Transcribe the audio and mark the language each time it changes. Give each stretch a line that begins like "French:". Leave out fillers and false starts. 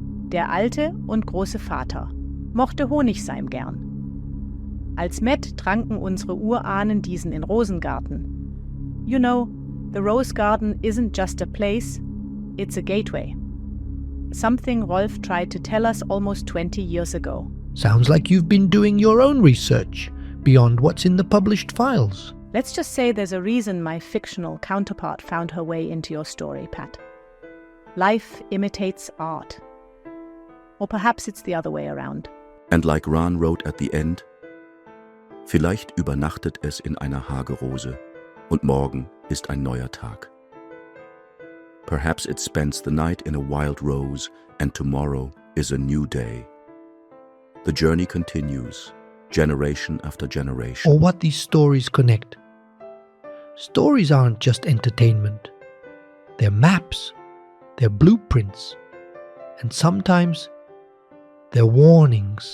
German: Der alte und große Vater mochte Honigseim gern. Als Met tranken unsere Urahnen diesen in Rosengarten.
English: You know, the Rose Garden isn't just a place, it's a gateway. Something Rolf tried to tell us almost 20 years ago. Sounds like you've been doing your own research, beyond what's in the published files. Let's just say there's a reason my fictional counterpart found her way into your story, Pat. Life imitates art. Or perhaps it's the other way around. And like Rahn wrote at the end,
German: vielleicht übernachtet es in einer Hagerose und morgen ist ein neuer Tag.
English: Perhaps it spends the night in a wild rose and tomorrow is a new day. The journey continues, generation after generation. Or what these stories connect. Stories aren't just entertainment. They're maps, they're blueprints, and sometimes they're warnings.